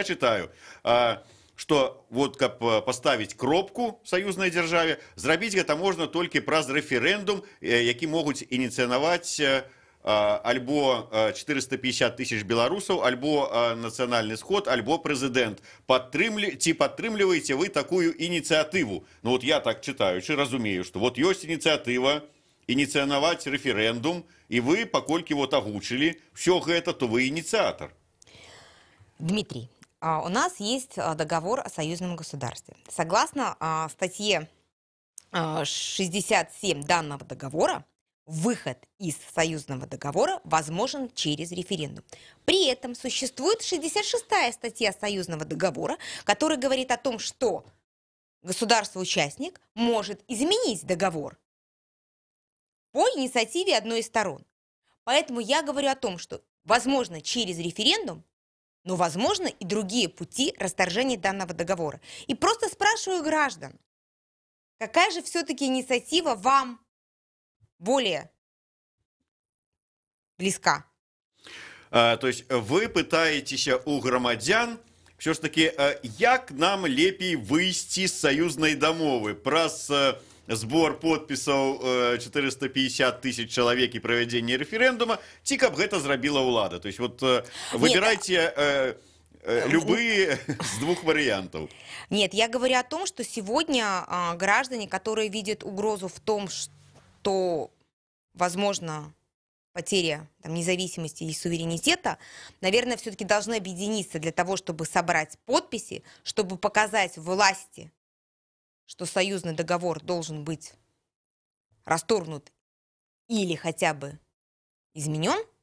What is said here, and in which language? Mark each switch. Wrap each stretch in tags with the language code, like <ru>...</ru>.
<be>Я чытаю, што вот каб паставіць кропку в саюзнай дзяржаве, зрабіць гэта можна толькі праз рэферэндум, які могуць ініцыянаваць альбо 450 тысяч беларусаў, альбо нацыянальны сход, альбо прэзідэнт. Ці падтрымліваеце вы такую ініцыятыву? Вот я так чытаючы разумею, што вот ёсць ініцыятыва ініцыянаваць рэферэндум, и вы, паколькі вот агучили</be> <ru>все это, то вы инициатор. Дмитрий, у нас есть договор о союзном государстве. Согласно статье 67 данного договора, выход из союзного договора возможен через референдум. При этом существует 66-я статья союзного договора, которая говорит о том, что государство-участник может изменить договор по инициативе одной из сторон. Поэтому я говорю о том, что возможно через референдум, но возможно и другие пути расторжения данного договора. И просто спрашиваю граждан, какая же все-таки инициатива вам более близка? То есть вы пытаетесь</ru> <be>у громадян все ж таки, як нам лепей выйсці з саюзнай дамовы праз збор подпісаў 450 тысяч чалавек і правядзенне рэферэндума, ці каб гэта зрабіла ўлада.</be> <ru>То есть вот выбирайте любые с двух вариантов. Нет, я говорю о том, что сегодня граждане, которые видят угрозу в том, что возможно потеря независимости и суверенитета, наверное, все-таки должны объединиться для того, чтобы собрать подписи, чтобы показать власти, что союзный договор должен быть расторгнут или хотя бы изменен.</ru>